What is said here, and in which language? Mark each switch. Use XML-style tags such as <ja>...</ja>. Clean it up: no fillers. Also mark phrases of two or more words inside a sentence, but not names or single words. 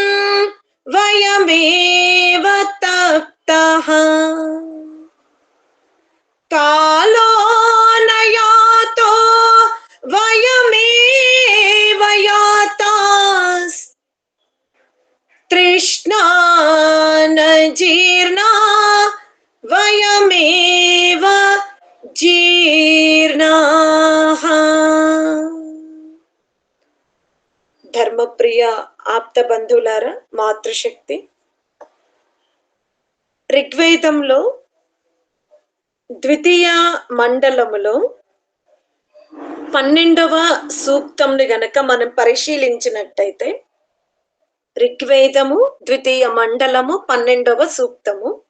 <sa>वयमेव तप्तः कालो न यातो वयमेव यातास् तृष्णा न जीर्णा वयमेव जीर्णाः।</sa> <te>ధర్మప్రియ ఆప్త బంధువులారా, మాతృశక్తి ఋగ్వేదంలో ద్వితీయ మండలములో 12వ సూక్తంని గనక మనం పరిశీలించినట్టయితే, ఋగ్వేదము ద్వితీయ మండలము 12వ సూక్తము,</te>